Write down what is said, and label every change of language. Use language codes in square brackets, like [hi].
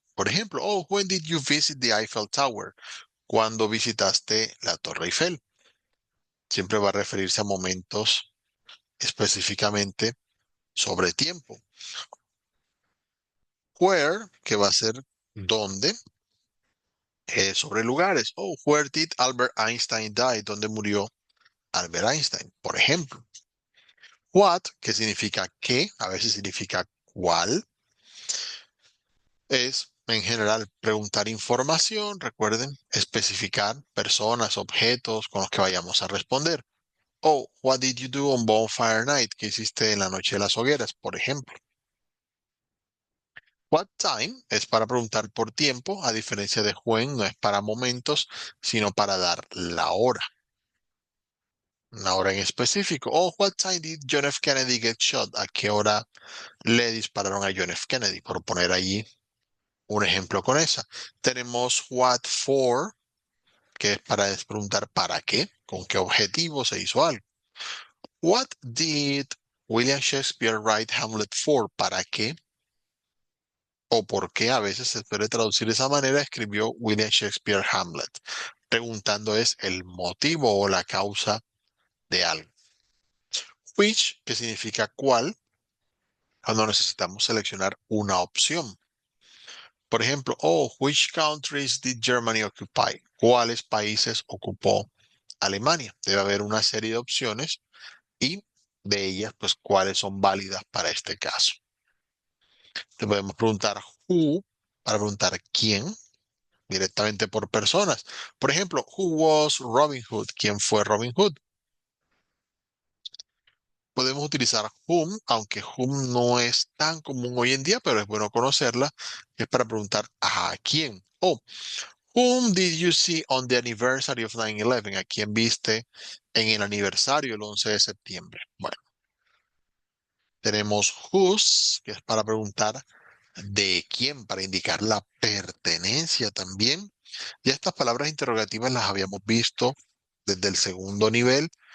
[es] Por ejemplo, [en] oh, when did you visit the Eiffel Tower? [es] ¿Cuándo visitaste la Torre Eiffel? Siempre va a referirse a momentos específicamente sobre tiempo. Where, que va a ser dónde, sobre lugares. [en] Oh, where did Albert Einstein die? [es] ¿Dónde murió Albert Einstein? Por ejemplo. What, que significa qué, a veces significa cuál, es en general preguntar información, recuerden, especificar personas, objetos con los que vayamos a responder. [en] Oh, what did you do on Bonfire Night? [es] ¿Qué hiciste en la noche de las hogueras, por ejemplo? What time es para preguntar por tiempo, a diferencia de when, no es para momentos, sino para dar la hora, una hora en específico. [en] Oh, what time did John F. Kennedy get shot? [es] ¿A qué hora le dispararon a John F. Kennedy? Por poner allí un ejemplo con esa. Tenemos what for, que es para preguntar para qué, con qué objetivo se hizo algo. [en] What did William Shakespeare write Hamlet for? [es] ¿Para qué? O por qué a veces se suele traducir de esa manera, escribió William Shakespeare Hamlet. Preguntando es el motivo o la causa de algo. Which, que significa cuál, cuando necesitamos seleccionar una opción. Por ejemplo, [en] oh, which countries did Germany occupy? [es] ¿Cuáles países ocupó Alemania? Debe haber una serie de opciones y de ellas, pues, cuáles son válidas para este caso. Te podemos preguntar who para preguntar quién, directamente por personas. Por ejemplo, [en] who was Robin Hood? [es] ¿Quién fue Robin Hood? Podemos utilizar whom, aunque whom no es tan común hoy en día, pero es bueno conocerla, es para preguntar a quién. [en] Oh, whom did you see on the anniversary of 9/11? [es] ¿A quién viste en el aniversario del 11 de septiembre? Bueno, tenemos whose, que es para preguntar de quién, para indicar la pertenencia también. Ya estas palabras interrogativas las habíamos visto desde el segundo nivel.